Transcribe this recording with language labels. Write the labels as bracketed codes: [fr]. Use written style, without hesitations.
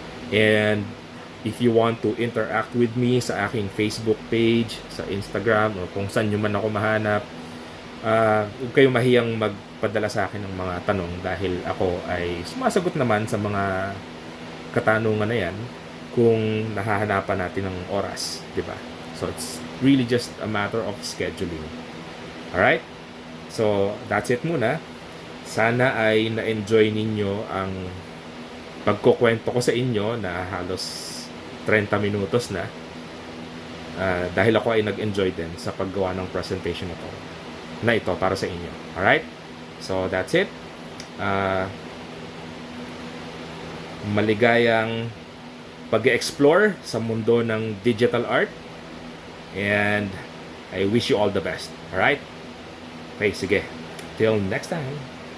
[en] And if you want to interact with me [tl] sa aking Facebook page, sa Instagram, o kung saan nyo man ako mahanap, huwag kayong mahiyang magpadala sa akin ng mga tanong dahil ako ay sumasagot naman sa mga katanungan na yan kung nahahanapan natin ng oras, di ba? [en] So it's really just a matter of scheduling. Alright? So that's it muna. [tl] Sana ay na-enjoy ninyo ang pagkukwento ko sa inyo na halos 30 minutos na. Dahil ako ay nag-enjoy din sa paggawa ng presentation na ito para sa inyo. [en] Alright? So that's it. [tl] Maligayang pag-explore sa mundo ng digital art. [en] And I wish you all the best. Alright? Okay, sige. Till next time.